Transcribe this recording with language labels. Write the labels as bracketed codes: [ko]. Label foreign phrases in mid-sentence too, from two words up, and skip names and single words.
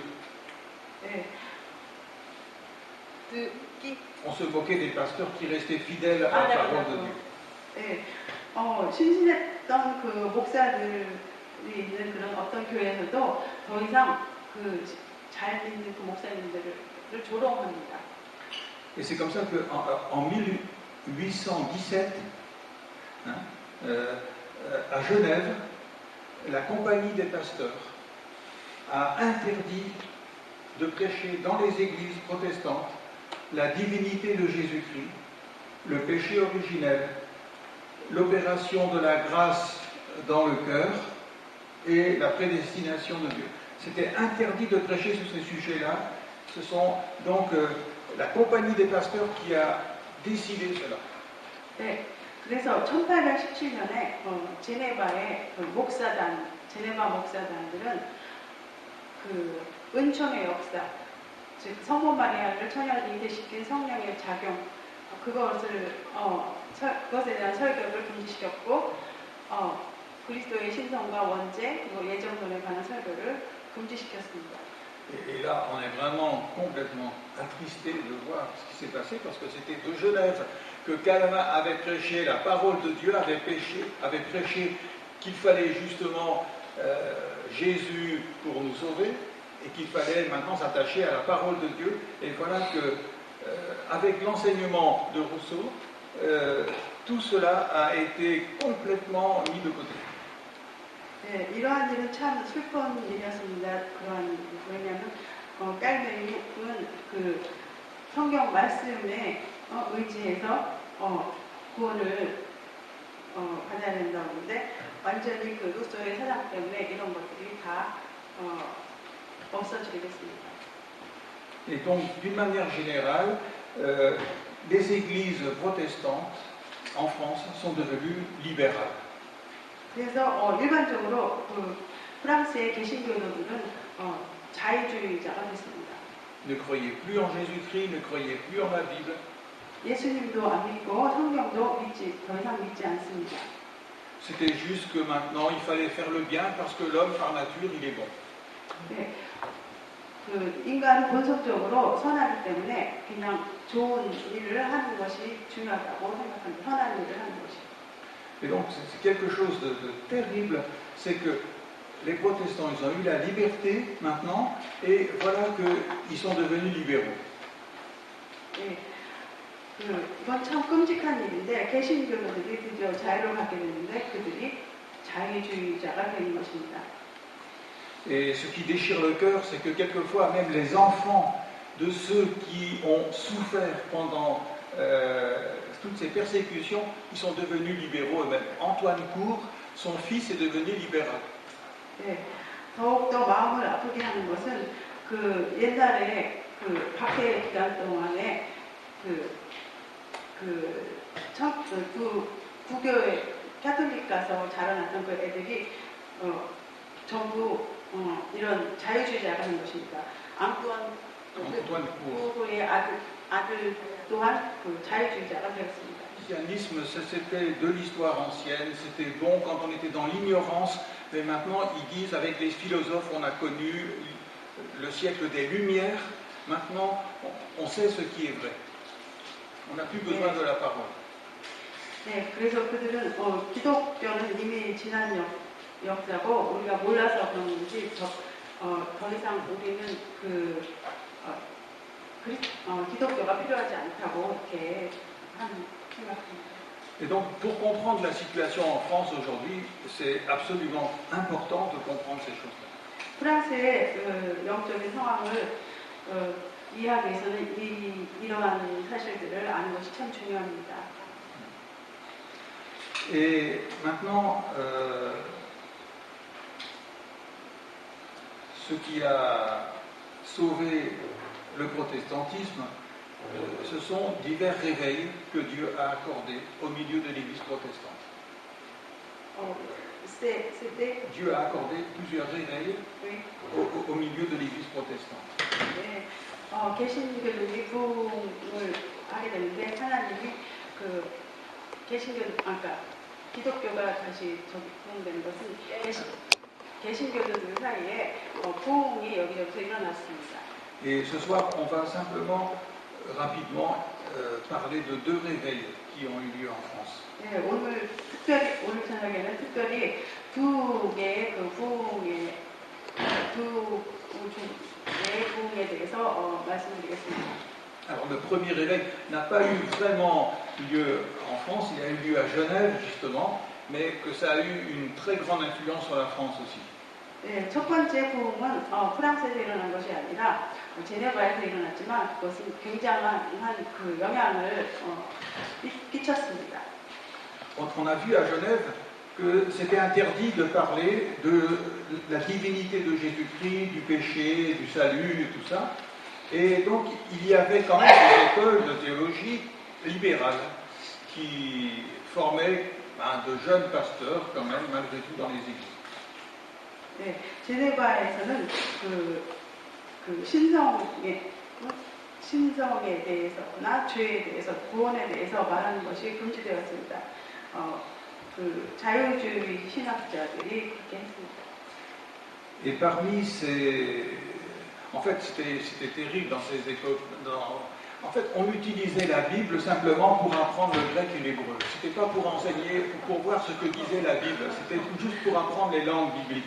[ko] 예. [fr] On se moquait des pasteurs qui restaient fidèles à la parole de Dieu. [ko] 예. 신실했던 그 목사들이 있는 그런 어떤 교회에서도 더 이상 그 잘 믿는 그 목사님들을 조롱합니다. [fr] Et c'est comme ça qu'en 1817, hein, à Genève, la Compagnie des pasteurs a interdit de prêcher dans les églises protestantes la divinité de Jésus-Christ, le péché originel, l'opération de la grâce dans le cœur et la prédestination de Dieu. C'était interdit de prêcher sur ces sujets-là. Ce sont donc la Compagnie des pasteurs qui a décidé cela. [ko] 네, 그래서 1817년에 제네바의 제네바 목사단들은 그 은총의 역사, 즉 성모 마리아를 처녀를 잉태시킨 성령의 작용, 그것에 대한 설교를 금지시켰고, 그리스도의 신성과 원죄 그리고 예정론에 관한 설교를 금지시켰습니다. [fr] Et là, on est vraiment complètement attristé de voir ce qui s'est passé, parce que c'était de Genève que Calvin avait prêché la parole de Dieu, avait prêché qu'il fallait justement Jésus pour nous sauver, et qu'il fallait maintenant s'attacher à la parole de Dieu. Et voilà que, avec l'enseignement de Rousseau, tout cela a été complètement mis de côté. [ko] 네, 이러한 일은 참 슬픈 일이었습니다. 왜냐하면 깔뱅은 그 성경 말씀에 의지해서 구원을 받아야 된다고 하는데 완전히 그 루소의 사상 때문에 이런 것들이 다 없어지게 됐습니다. [fr] Et donc, d'une manière générale, les églises protestantes en France sont devenues libérales. [ko] 그래서 일반적으로 그 프랑스의 개신교도들은 자유주의자가 됐습니다. [fr] Ne croyez plus en Jésus-Christ, ne croyez plus en la Bible. [ko] 예수님도 안 믿고 성경도 더 이상 믿지 않습니다. [fr] C'était juste que maintenant il fallait faire le bien parce que l'homme par nature il est bon. [ko] 네, 그 인간은 본성적으로 선하기 때문에 그냥 좋은 일을 하는 것이 중요하다고 생각합니다. 선한 일을 하는 것이. [fr] Et donc c'est quelque chose de terrible, c'est que les protestants ils ont eu la liberté maintenant et voilà qu'ils sont devenus libéraux. [ko] 네, 이건 참 끔찍한 일인데 개신교도들이 드디어 자유를 갖게 됐는데 그들이 자유주의자가 되는 것입니다. [fr] Et ce qui déchire le cœur, c'est que quelquefois même les enfants de ceux qui ont souffert pendant toutes ces persécutions, ils sont devenus libéraux eux-mêmes. Antoine Cour, son fils est devenu libéral. [ko] 네, 더욱더 마음을 아프게 하는 것은 그 옛날에 그 박해 기간 동안에 구교에 캐톨릭 가서 자라났던 그 애들이 전부 이런 자유주의자가 된 것입니다. 앙뚜안 구의 아들 또한 그 자유주의자가 되었습니다. [fr] Le christianisme, c'était de l'histoire ancienne, c'était bon quand on était dans l'ignorance, mais maintenant ils disent avec les philosophes, on a connu le siècle des Lumières, maintenant on sait ce qui est vrai. On n'a plus besoin de la parole. [ko] 네, 그래서 그들은 기독교는 이미 지난 역사고 우리가 몰라서 그런 건지 더 이상 우리는 기독교가 필요하지 않다고 이렇게 생각합니다. [fr] Et donc, pour comprendre la situation en France aujourd'hui, c'est absolument important de comprendre ces choses-là. [ko] 프랑스의 영적인 상황을 이해하기 위해서는 이러한 사실들을 아는 것이 참 중요합니다. [fr] Et maintenant, ce qui a sauvé le protestantisme, ce sont divers réveils que Dieu a accordés au milieu de l'Église protestante. Dieu a accordé plusieurs réveils au milieu de l'Église protestante. [ko] 네, 개신교들이 부흥을 하게 되는데 하나님이 그 그러니까 기독교가 다시 부흥되는 것은 개신교들 사이에 부흥이 여기저기서 일어났습니다. [fr] Et ce soir, on va simplement, rapidement, parler de deux réveils qui ont eu lieu en France. [ko] 네, 오늘 저녁에는 특별히 두 개의 그 부흥의 부흥에 대해서 말씀드리겠습니다. [fr] Alors le premier réveil n'a pas eu vraiment lieu en France, il a eu lieu à Genève justement, mais que ça a eu une très grande influence sur la France aussi. [ko] 네, 첫 번째 부흥은 프랑스에서 일어난 것이 아니라 제네바에서 일어났지만 그것은 굉장한 그 영향을 끼쳤습니다. [fr] On a vu à Genève que c'était interdit de parler de la divinité de Jésus-Christ, du péché, du salut et tout ça. Et donc il y avait quand même des écoles de théologie libérales qui formaient de jeunes pasteurs quand même malgré tout dans les églises. [ko] 네, 제네바에서는 그 신성에 대해서나 죄에 대해서 구원에 대해서 말하는 것이 금지되었습니다. 그 자유주의 신학자들이 그렇게 했습니다. [fr] Et parmi ces, en fait, c'était terrible dans ces écoles. En fait, on utilisait la Bible simplement pour apprendre le grec et l'hébreu. C'était pas pour enseigner, pour voir ce que disait la Bible. C'était juste pour apprendre les langues bibliques.